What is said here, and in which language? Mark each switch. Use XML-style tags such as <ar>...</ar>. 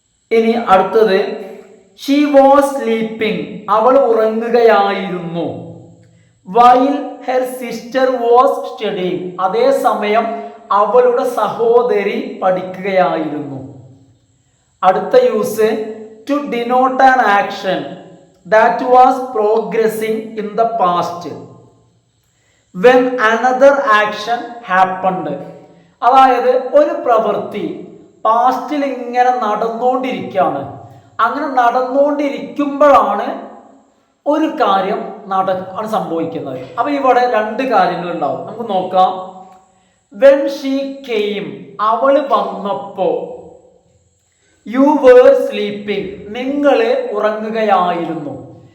<ml>ഇനി അടുത്തത്,</ml> <en>she was sleeping</en> <ml>അവൾ ഉറങ്ങുകയായിരുന്നു.</ml> <en>while her sister was studying</en> <ml>അതേസമയം അവളുടെ സഹോദരി പഠിക്കുകയായിരുന്നു.</ml> <en>അടുത്ത use, to denote an action that was progressing in the past when another action happened.</en> <ml>അതായത് ഒരു പ്രവൃത്തി പാസ്റ്റിൽ ഇങ്ങനെ നടന്നുകൊണ്ടിരിക്കുകയാണ്. അങ്ങനെ നടന്നുകൊണ്ടിരിക്കുമ്പോഴാണ് ഒരു കാര്യം സംഭവിക്കുന്നത്. അപ്പൊ ഇവിടെ രണ്ട് കാര്യങ്ങൾ ഉണ്ടാവും, നമുക്ക് നോക്കാം.</ml> <en>when she came</en> <ml>അവള് വന്നപ്പോ,</ml> <en>you were sleeping</en> <ml>നിങ്ങൾ ഉറങ്ങുകയായിരുന്നു.</ml>